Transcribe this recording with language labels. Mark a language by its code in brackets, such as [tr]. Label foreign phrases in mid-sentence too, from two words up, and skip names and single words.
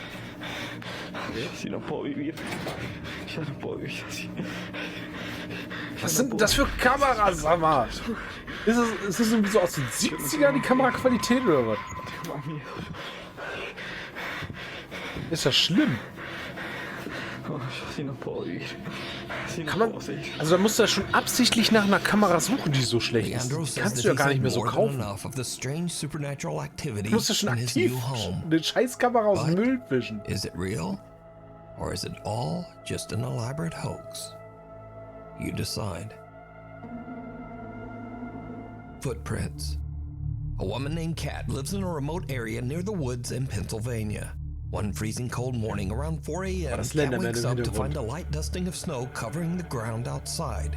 [es] Si no puedo vivir, ya no puedo vivir así. [de] Was sind denn das für Kameras, sag mal? Ist das irgendwie so aus den 70ern, die Kameraqualität oder was? Ist das schlimm? Kann man, also da musst du ja schon absichtlich nach einer Kamera suchen, die so schlecht ist. Die kannst du ja gar nicht mehr so kaufen. Du musst ja schon aktiv eine Scheißkamera aus dem Müll fischen. [en] Is it real? Or is it all just an elaborate hoax? You decide. Footprints. A woman named Kat lives in a remote area near the woods in Pennsylvania. One freezing cold morning around 4 a.m., Kat wakes up to find a light dusting of snow covering the ground outside.